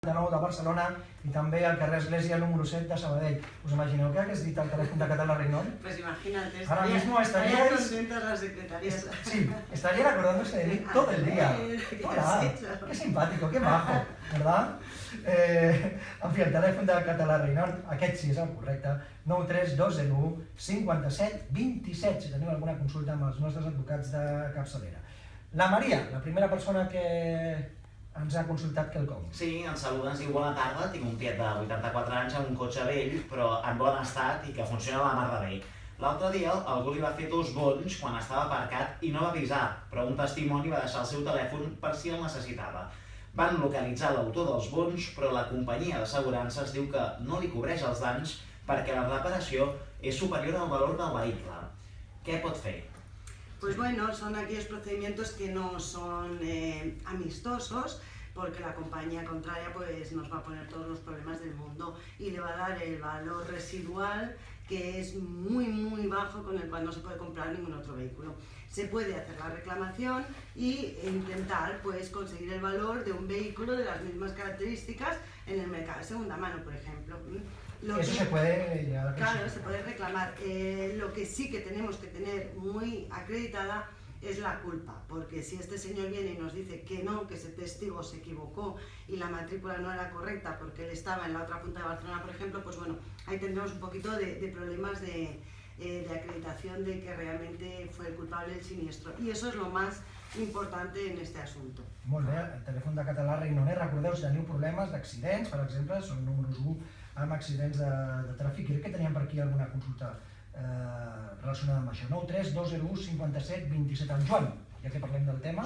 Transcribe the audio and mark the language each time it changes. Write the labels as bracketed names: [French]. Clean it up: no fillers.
[Catalan] de nou de Barcelona i també al carrer Església número 7 de Sabadell. ¿Us imagineu què hagués dit el telèfon de Català Reynol? [Spanish] Pues imagínate, estarían contentas las secretarias. Sí, estarían acordándose de mí todo el día. Hola, qué simpático, qué majo, ¿verdad? [Catalan] En fi, el telèfon de Català Reynol, aquest sí és el correcte, 93201 57 27, si teniu alguna consulta amb els nostres advocats de capçalera. La Maria, la primera persona que ens ha consultat quelcom. Sí, ens saluda, ens diu bona tarda, tinc un tiet de 84 anys amb un cotxe vell, però en bon estat i que funciona a la mar de bé. L'altre dia algú li va fer 2 bonys quan estava aparcat i no va avisar, però un testimoni va deixar el seu telèfon per si el necessitava. Van localitzar l'autor dels bonys, però la companyia d'assegurances diu que no li cobreix els danys perquè la reparació és superior al valor del vehicle. Què pot fer? [Spanish] Pues bueno, son aquellos procedimientos que no son amistosos, porque la compañía contraria pues nos va a poner todos los problemas del mundo y le va a dar el valor residual que es muy bajo, con el cual no se puede comprar ningún otro vehículo. Se puede hacer la reclamación e intentar pues conseguir el valor de un vehículo de las mismas características en el mercado de segunda mano, por ejemplo. Eso se puede... Claro, se puede reclamar. Lo que sí que tenemos que tener muy acreditada es la culpa, porque si este señor viene y nos dice que no, que ese testigo se equivocó y la matrícula no era correcta porque él estaba en la otra punta de Barcelona, por ejemplo, pues bueno, ahí tendremos un poquito de problemas de acreditación de que realmente fue el culpable del siniestro. [Catalan] I això [Spanish] és lo más importante en este asunto. [Catalan] Molt bé, el telèfon de Català Reynol. Recordeu, si teniu problemes d'accidents, per exemple, són números 1 amb accidents de tràfic. Crec que teníem per aquí alguna consulta relacionada amb això. 93201 57 27. En Joan, ja que parlem del tema.